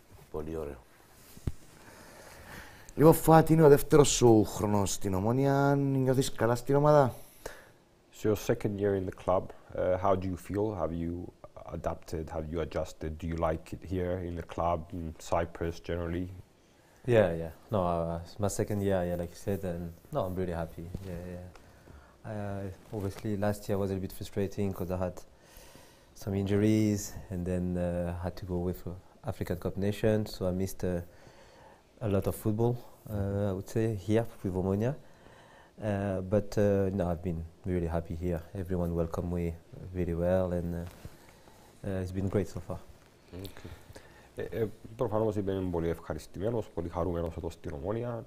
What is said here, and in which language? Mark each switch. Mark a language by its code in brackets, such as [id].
[el] Πολύ ωραίο. Λοιπόν, Φουάντ, είναι ο δεύτερος σου χρόνος στην Ομόνια. Νιώθεις καλά στην ομάδα? [en] So your second year in the club, how do you feel? Have you adapted? Have you adjusted? Do you like it here in the club, in Cyprus generally? Yeah. No, it's my second year, like you said, and no, I'm really happy. Yeah. Obviously, last year was a bit frustrating because I had some injuries, and then had to go with African Cup Nations, so I missed a lot of football, I would say, here with Omonia. But no, I've been really happy here. Everyone welcomed me really well, and it's been great so far. Okay. [el] Προφανώς είμαι πολύ ευχαριστημένος, πολύ χαρούμενος εδώ στην Ομόνια.